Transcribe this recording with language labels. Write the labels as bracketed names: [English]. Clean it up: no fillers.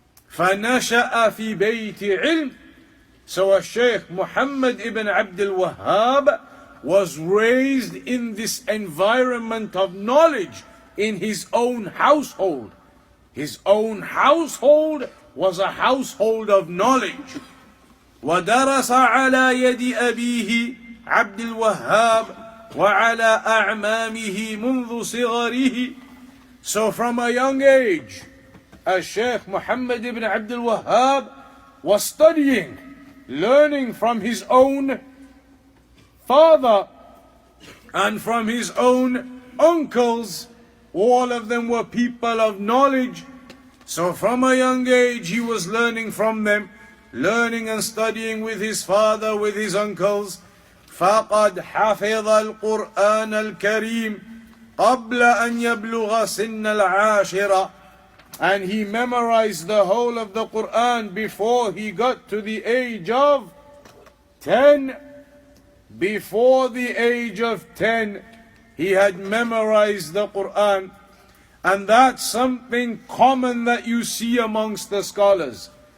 [Arabic] فنشأ في بيت علم. [English] So Shaykh Muhammad ibn Abdul Wahhab was raised in this environment of knowledge in his own household. His own household was a household of knowledge. [Arabic] ودرس على يد أبيه عبد الوهاب وعلى أعمامه منذ صغره. [English] So from a young age, Shaykh Muhammad ibn Abdul Wahhab was studying, learning from his own father and from his own uncles. All of them were people of knowledge. So from a young age he was learning from them, learning and studying with his father, with his uncles. [Arabic] فقد حفظ القرآن الكريم قبل أن يبلغ سن العاشرة. [English] and he memorized the whole of the Quran before he got to the age of 10. Before the age of 10, he had memorized the Quran. And that's something common that you see amongst the scholars.